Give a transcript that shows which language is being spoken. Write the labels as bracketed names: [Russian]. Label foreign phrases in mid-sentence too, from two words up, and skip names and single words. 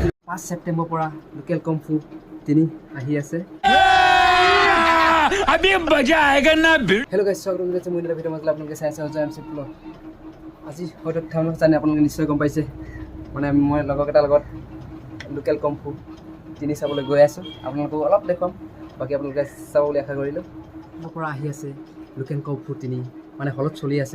[Assamese] 5 ছেপ্টেম্বৰ পৰা লোকেল কমফু 3 আহি আছে। [Hindi] अभी मजा आएगा ना। [Assamese] হেল্ল' গাইছ, স্বাগতম জনাইছো মই এটা ভিডিঅ' মাজত আপোনালোকে চাই আছে এম চি ব্লগ। আজি হয়তো থামনেল জানি আপোনালোকে নিশ্চয় গম পাইছে, মানে মই লগৰকেইটাৰ লগত লোকেল কমফু 3 চাবলৈ গৈ আছোঁ। আপোনালোকক অলপ দেখুৱাম, বাকী আপোনালোকে চাব বুলি আশা কৰিলোঁ। পৰা আহি আছে লোকেল কমফু 3, মানে হলত চলি আছে।